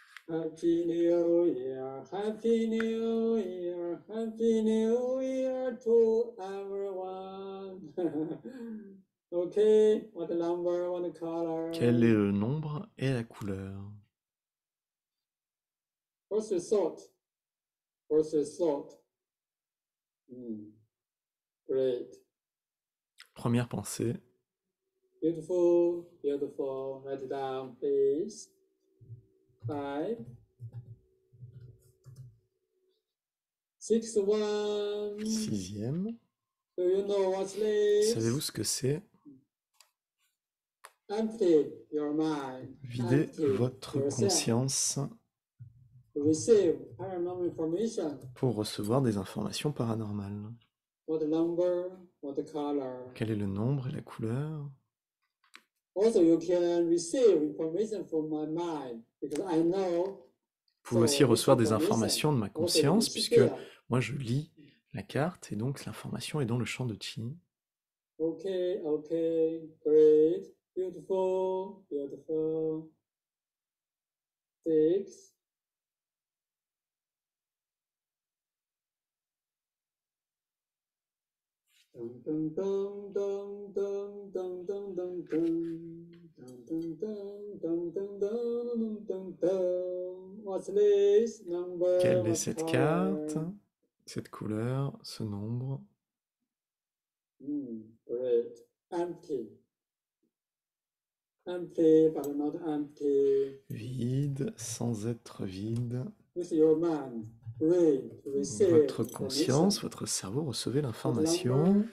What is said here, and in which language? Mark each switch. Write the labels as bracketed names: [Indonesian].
[English] Happy New Year, Happy New Year, Happy New Year to everyone. Okay, what number, what color? [French] Quel est le nombre et la couleur? [English] What's your thought? What's your thought? Great. [French] Première pensée. [English] Beautiful, beautiful. Write it down, please. 5, 6, 1. [French] Sixième. [English] Do you know what's this? [French] Savez-vous ce que c'est? [English] Empty your mind. [French] Videz [English] Empty [French] votre [English] yourself. [French] conscience [English] To receive paranormal information. [French] pour recevoir des informations paranormales. [English] What number, what color. [French] Quel est le nombre et la couleur? [English] Also, you can receive information from my mind because I know. [French] Vous pouvez aussi recevoir des informations de ma conscience puisque moi je lis la carte et donc l'information est dans le champ de Qi. [English] Okay, okay, great, beautiful, beautiful. 6. Dun dun dun dun dun dun dun dun dun dun dun dun dun dun dun dun. What's this number? [French] Quelle est [English] What [French] cette [English] color? [French] carte, cette couleur, ce nombre? [English] Great. Empty. Empty, but not empty. [French] Vide, sans être vide. [English] With your mind, read, receive. [French] Votre conscience, votre cerveau, recevez l'information